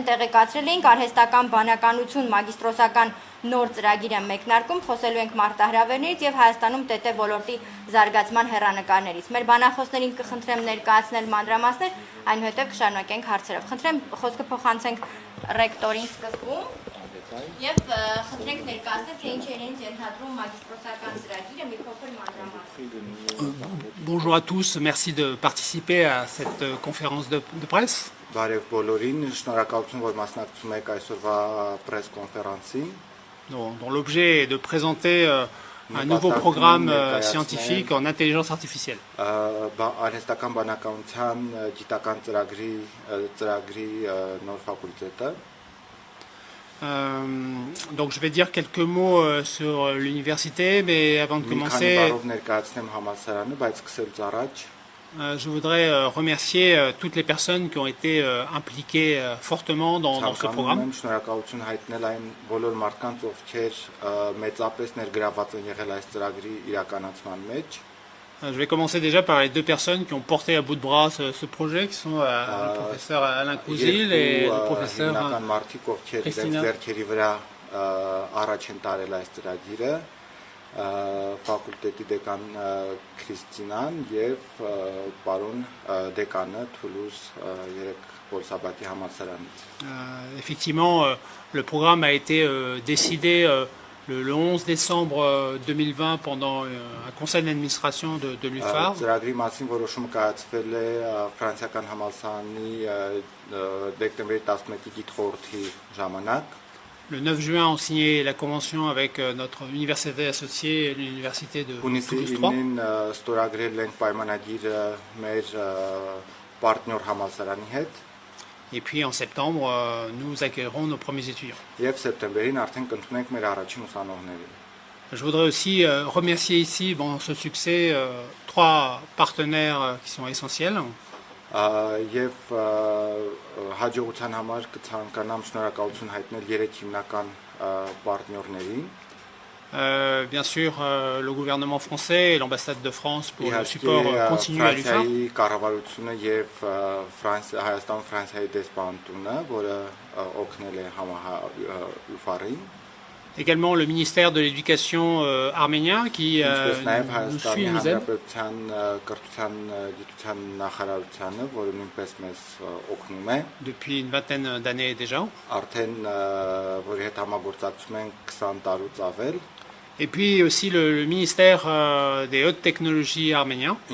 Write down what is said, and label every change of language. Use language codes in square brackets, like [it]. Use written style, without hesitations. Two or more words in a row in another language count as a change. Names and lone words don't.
[hy] տեղեկացրել էինք, արհեստական բանականություն մագիստրոսական նոր ծրագիրը մեկնարկում, խոսելու ենք մարտահրավերներից և Հայաստանում ՏՏ ոլորտի զարգացման հեռանկարներից։ Մեր բանախոսներին կխնդրեմ ներկայացնել մանրամասներ, այնուհետև կշարունակենք հարցերով։ Խնդրեմ խոսքը փոխանցենք ռեկտորին սկզբում և խնդրենք ներկայացնել, թե ինչ է իրենց ենթադրում մագիստրոսական ծրագիրը, մի փոքր մանրամասներ։ [fr] Bonjour à tous, merci de participer à cette conférence de presse. [hy] Բարև բոլորին, շնորհակալություն, որ մասնակցում եք այսօրվա [fr] press conférence- [hy] ի, [fr] dont l'objet est de présenter un nouveau programme scientifique en intelligence artificielle. [hy] Արհեստական բանականության գիտական ծրագրի նոր ֆակուլտետը։ [fr] Donc je vais dire quelques mots sur l'université, mais avant de commencer, je voudrais remercier toutes les personnes qui ont été impliquées fortement dans ce programme. Je vais commencer déjà par les deux personnes qui ont porté à bout de bras ce projet, qui sont le professeur Alain Crouzil et le professeur Christina. [hy] Ֆակուլտետի դեկան Քրիստինան եւ պարոն դեկանը Թուլուզ 3 Պոլ Սաբատիե համալսարանից. [fr] Effectivement, le programme a été décidé le 11 décembre 2020 pendant un conseil d'administration de l'UFAR. [hy] Ծրագրի մասին որոշումը կայացվել է ֆրանսիական համալսարանի դեկտեմբերի 11-ի գիտխորհրդի ժամանակ. [fr] Le 9 juin, on signait la convention avec notre université associée, l'université de Toulouse 3. Et puis en septembre, nous accueillerons nos premiers étudiants. Je voudrais aussi remercier ici, dans ce succès, trois partenaires qui sont essentiels. [hy] Եվ հաջողության համար կցանկանամ շնորհակալություն հայտնել երեք հիմնական պարտներներին. [fr] Bien sûr, le gouvernement français et l'ambassade de France pour le support continu à l'UFAR. [hy] Կառավարությունը եւ Հայաստան Ֆրանսիայի դեսպանատունը, որը օգնել է ՈՒՖԱՌ-ին. [fr] Également le ministère de l'Éducation arménien qui nous suit et nous aide. Depuis une vingtaine d'années déjà. Et puis aussi le ministère des hautes technologies arménien.